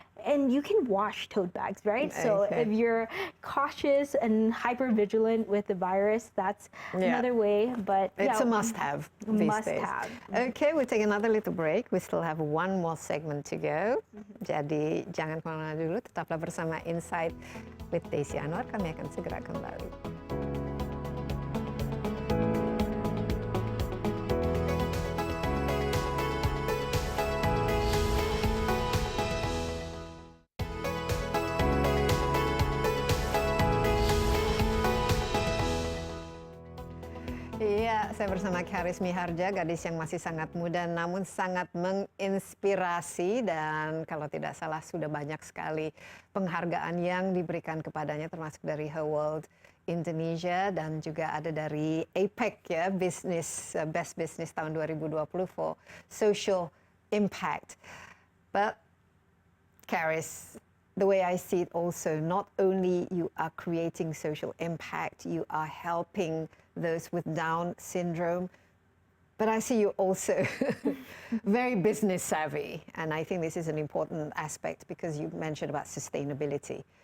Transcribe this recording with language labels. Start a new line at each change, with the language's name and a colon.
English: And you can wash tote bags, right? So Okay. if you're cautious and hyper vigilant with the virus, that's another way. But It's yeah, a must-have these days. Must-have. Okay, we'll take another little break. We still have one more segment to go.
Indonesian: Jadi jangan kemana-mana dulu, tetaplah bersama Insight with Desi Anwar. Kami akan segera kembali. Iya, saya bersama Karis Miharja, gadis yang masih sangat muda namun sangat menginspirasi, dan kalau tidak salah sudah banyak sekali penghargaan yang diberikan kepadanya, termasuk dari Her World Indonesia dan juga ada dari APEC ya, Best Business tahun 2020 for Social Impact.
English: But Karis, the way I see it also, not only you are creating social impact, you are helping those with Down syndrome, but I see you also very business savvy. And I think this is an important aspect because you mentioned about sustainability.